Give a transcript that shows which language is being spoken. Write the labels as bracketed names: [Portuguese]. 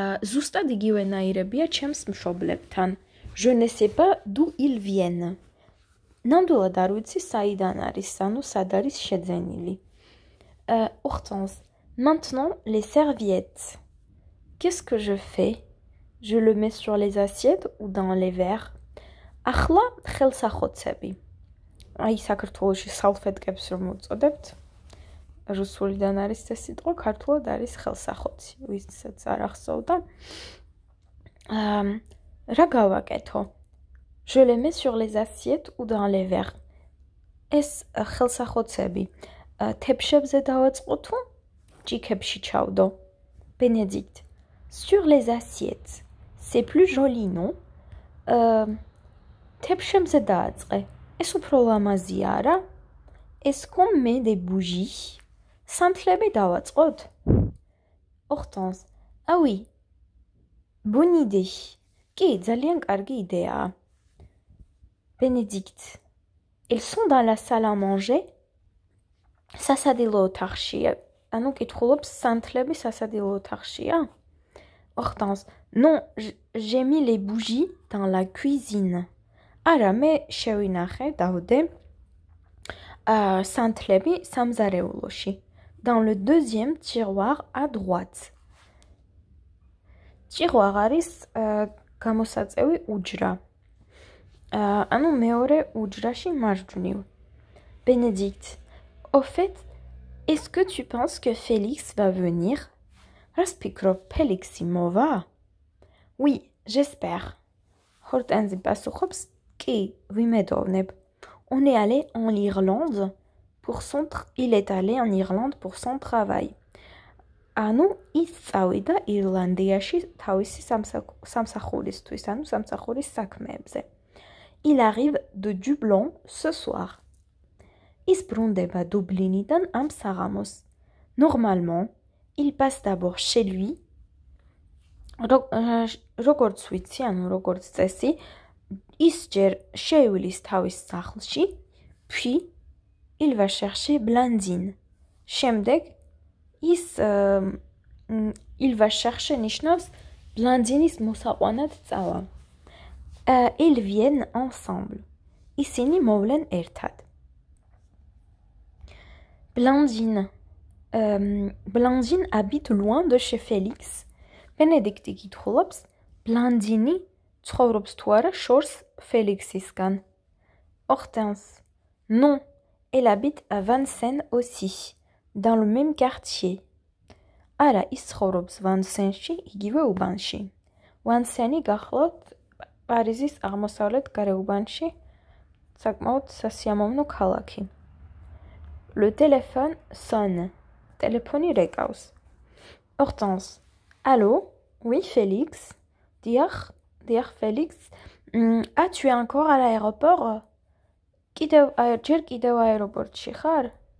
[Georgian] ზუსტად იგივენაირებია ჩემს მშობლებთან. [French] Je ne sais pas d'où ils viennent. [Georgian] ნამდვილად არ ვიცი საიდან არის, ანუ სად არის შეძენილი. [French] Hortense. Maintenant les serviettes. Qu'est-ce que je fais? Je le mets sur les assiettes ou dans les verres? [Georgian] ახლა ხელსახოცები. აი საქართველოში სალფეტკებს რომ უწოდებთ. რუსულიდან არის ეს სიტყვა, ქართულად არის ხელსახოცი. ვისაც არ ახსოვდა. რა გავაკეთო? [French] Je les mets sur les assiettes ou dans les verres. [Georgian] ეს ხელსახოცები თეფშებზე დავაწყო თუ ჭიქებში ჩავდო? [French] Bénédicte. Sur les assiettes. C'est plus joli, non? [Georgian] თეფშებზე დააწყე. ეს უფრო ლამაზია, რა? [French] Est-ce qu'on met des bougies? [Georgian] სანთლები დავაწყოთ? Hortense. [French] Ah oui. Bonne idée. [Georgian] კი, ძალიან კარგი იდეაა. Bénédicte. [French] Ils sont dans la salle à manger? [Georgian] სასადილო ოთახშია. ანუ კითხულობს სანთლები სასადილო ოთახშია? [French] Hortense. Non, j'ai mis les bougies dans la cuisine. [Georgian] არა, მე შევინახე, დავდე სანთლები სამზარეულოში. [French] Dans le deuxième tiroir à droite. Tiroir არის [Georgian] გამოსაწევი უჯრა. ანუ მეორე უჯრაში მარჯვნივ. [French] Bénédicte, au fait, est-ce que tu penses que Félix va venir? [Georgian] Ras ფიქრობ, ფელიქსი მოვა? [French] Oui, j'espère. [Georgian] Hortense პასუხობს, კი, ვიმედოვნებ. [French] On est allé en Irlande pour il est allé en Irlande pour son travail. [Georgian] ანუ ის წავიდა ირლანდიაში თავისი სამსახურისთვის, ანუ სამსახურის საქმეებზე. [French] Il arrive de Dublin ce soir. [Georgian] ის ბრუნდება დუბლინიდან ამ საღამოს. [French] Normalement, il passe d'abord chez lui. [Georgian] როგორც ვიცი, ანუ როგორც წესი, ის ჯერ შეივლის თავის სახლში, [French] puis il va chercher Blandine. [Georgian] შემდეგ ის [French] il va chercher [Georgian] ნიშნავს Blandinis მოსაყვანად წავა. [French] Ils viennent ensemble. [Georgian] ისინი მოვლენ ერთად. [French] Blandine. Blandine habite loin de chez Félix. [Georgian] Bénédicte გითხულობს, Blandine ცხოვრობს თუ არა შორს Félixისგან. [French] Hortense. Non, elle habite à Vincennes aussi, dans le même quartier. [Georgian] არა, ის ცხოვრობს Vincennes-ში, იგივე უბანში. Vincennes-ი გახლავთ პარიზის აღმოსავლეთ გარეუბანში, საკმაოდ სასიამოვნო ქალაქი. [French] Le téléphone sonne. Téléphonie რეკავს. Hortense. Allô? Oui, Félix. Dire Félix. Ah, tu es encore à l'aéroport? [Georgian] ჯერ კიდევ აეროპორტში ხარ?